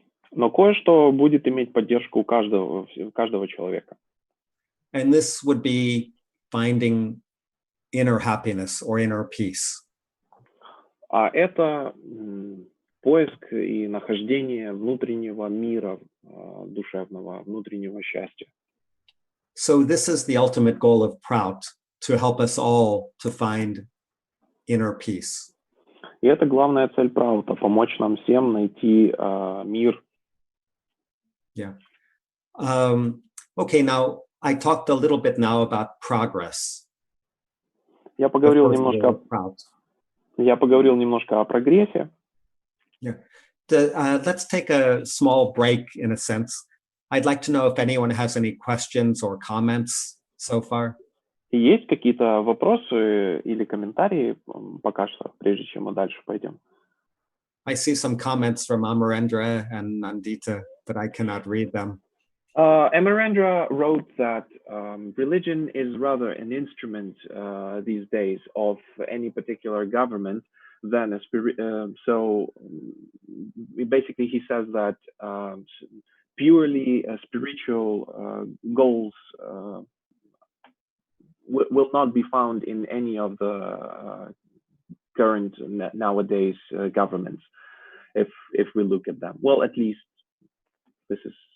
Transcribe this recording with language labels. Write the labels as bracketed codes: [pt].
[ru] Но кое-что будет иметь поддержку каждого человека. [en] And this would be finding inner happiness or inner peace. [ru] А это поиск и нахождение внутреннего мира, душевного, внутреннего счастья. [en] So this is the ultimate goal of ПРАУТу, to help us all to find inner peace. [ru] И это главная цель ПРАУТа — помочь нам всем найти мир. [en] Yeah. Okay, now I talked a little bit now about progress. [ru] Я поговорил немножко о прогрессе. [en] Yeah. Let's take a small break in a sense. I'd like to know if anyone has any questions or comments so far. [ru] Есть какие-то вопросы или комментарии пока что, прежде чем мы дальше пойдем? [en] I see some comments from Amarendra and Nandita, but I cannot read them. Amarendra wrote that religion is rather an instrument these days of any particular government than a spirit. So basically, he says that purely spiritual goals will not be found in any of the current nowadays governments, if we look at them. Well, at least this is